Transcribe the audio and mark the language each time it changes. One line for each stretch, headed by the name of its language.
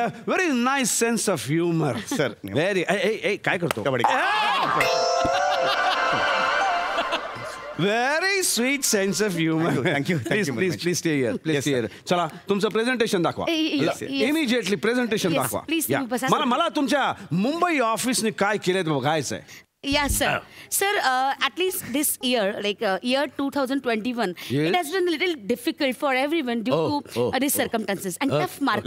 English: a very nice sense of humor. Sir. Very.
Marathi: Hey, काय करतो? Kabaddi.
English: Very sweet sense of humor. Thank you. Please stay here. Yes, sir.
Marathi: चला तुमचं presentation दाखवा.
English: Yes. Immediately presentation Yes,
Marathi: दाखवा.
English: please, Yeah.
Marathi: तुम्ही बसा. मला तुमच्या मुंबई ऑफिसने काय केलंय बघायचंय.
English: Yes, sir. Sir, at least this year, like year 2021, Yes. it has been a little difficult for everyone due to these circumstances and tough market.